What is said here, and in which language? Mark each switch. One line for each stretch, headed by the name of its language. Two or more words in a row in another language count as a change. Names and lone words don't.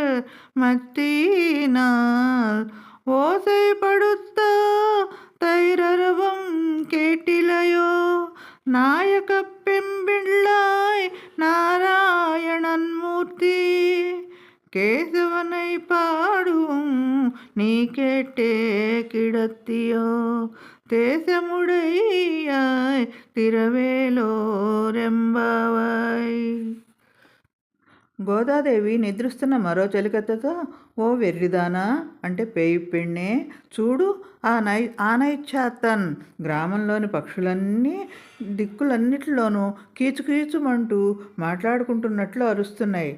Tamil: மத்தினால் ஓசைப்படுத்த தைரரவம் கேட்டிலையோ நாயக பெம்பிள்ளாய் நாராயணன் மூர்த்தி கேசவனை பாடும் நீ கேட்டே கிடத்தியோ தேசமுடையாய் తిరవేలోరెంబావాయ్.
Telugu: గోదాదేవి నిద్రిస్తున్న మరో చెలికత్తెతో, ఓ వెర్రిదానా అంటే
Tamil: பேயி பெண்ணே,
Telugu: చూడు ఆనైచ్చాతన్ గ్రామంలోని పక్షులన్నీ దిక్కులన్నిటిలోనూ కీచుకీచుమంటూ మాట్లాడుకుంటున్నట్లు అరుస్తున్నాయి.